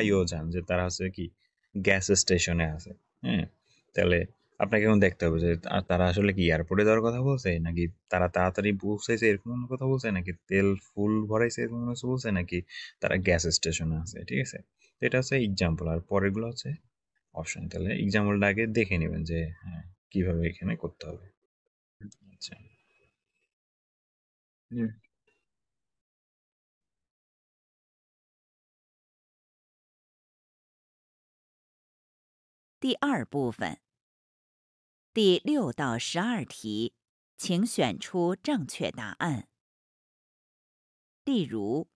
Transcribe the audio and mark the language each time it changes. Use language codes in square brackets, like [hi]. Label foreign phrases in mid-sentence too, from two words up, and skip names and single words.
[bn] ইয়ো যান, যে তারা হচ্ছে কি [en] gas station [bn] আছে। হ্যাঁ, তাহলে আপনাকে এখন দেখতে হবে যে তারা আসলে কি এয়ারপোর্টে যাওয়ার কথা বলছে, নাকি তারা তাড়াতাড়ি পৌঁছাইছে এরকম কোনো কথা বলছে, নাকি তেল ফুল ভরাইছে এরকম কিছু বলছে, নাকি তারা [en] gas station [bn] আছে, ঠিক আছে। তো এটা হচ্ছে এক্সাম্পল, আর পরেরগুলো হচ্ছে অপশন। তাহলে এক্সাম্পলটা আগে দেখে নেবেন যে হ্যাঁ কিভাবে এখানে করতে হবে। আচ্ছা, জি. [zh] 第二部分第6到12题，请选出正确答案。例如，